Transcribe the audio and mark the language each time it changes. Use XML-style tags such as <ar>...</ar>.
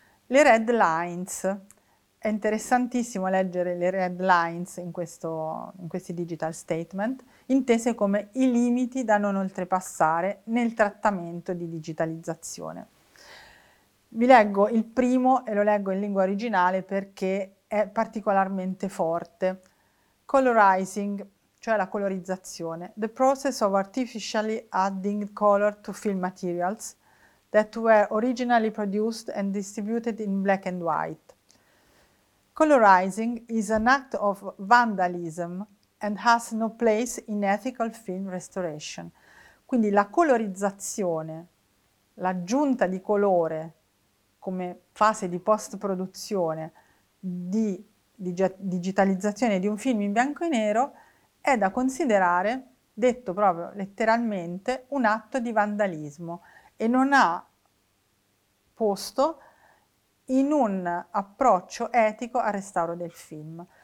<it>Le red lines. È interessantissimo leggere le red lines in questi digital statement, intese come i limiti da non oltrepassare nel trattamento di digitalizzazione. Vi leggo il primo e lo leggo in lingua originale perché è particolarmente forte.</it> <en>Colorizing,</en> <it>cioè la colorizzazione,</it> <en>the process of artificially adding color to film materials that were originally produced and distributed in black and white. Colorizing is an act of vandalism and has no place in ethical film restoration.</en> <it>Quindi la colorizzazione, l'aggiunta di colore come fase di post-produzione di digitalizzazione di un film in bianco e nero è da considerare, detto proprio letteralmente, un atto di vandalismo e non ha posto in un approccio etico al restauro del film.</it>